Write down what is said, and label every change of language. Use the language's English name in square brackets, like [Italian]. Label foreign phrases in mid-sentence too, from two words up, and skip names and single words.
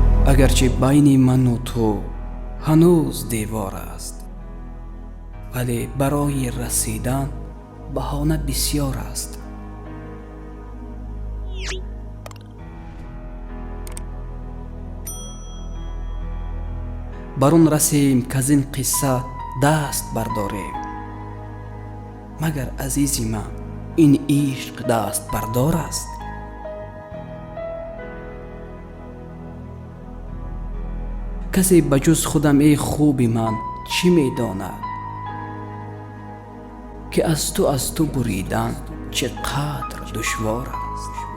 [Persian] اگرچه بین من و تو [Tajik] ҳанӯз девор аст, вале барои расидан баҳона бисёр аст. бар он расем каз ин қисса даст бардорем. магар азизи ман ин ишқ даст бардор аст? [Persian] کسی بجز خودم ای خوبی من چی میداند که از تو بریدن چقدر دشوار است.